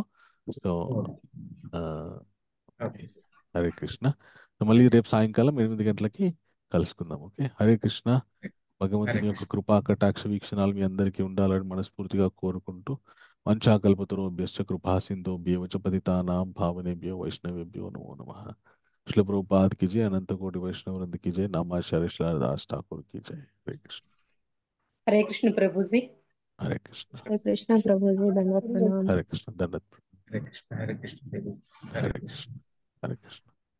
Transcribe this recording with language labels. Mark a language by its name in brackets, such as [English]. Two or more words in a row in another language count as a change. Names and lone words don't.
[Telugu] సో హరే కృష్ణ. మళ్ళీ రేపు సాయంకాలం 8 గంటలకి కలుసుకుందాం. ఓకే. హరే కృష్ణ. భగవంతుని యొక్క కృపా కటాక్ష వీక్షణాలు మీ అందరికీ ఉండాలని మనస్ఫూర్తిగా కోరుకుంటూ, [Sanskrit] వంచాకల్పతరోభ్యశ్చ కృపా సింధుభ్యో చ పతితానాం పావనేభ్యో వైష్ణవేభ్యో నమో నమః. [Hindi] श्रील प्रभुपाद की जय, अनंत कोटि वैष्णव वृंद की जय, नमाचार्य श्रील दास ठाकुर की जय। हरे कृष्ण। हरे कृष्ण प्रभु जी। हरे कृष्ण। हरे कृष्ण प्रभु जी, दंडवत प्रणाम। हरे कृष्ण। दंडवत प्रणाम। हरे कृष्ण प्रभु। हरे कृष्ण। हरे कृष्ण।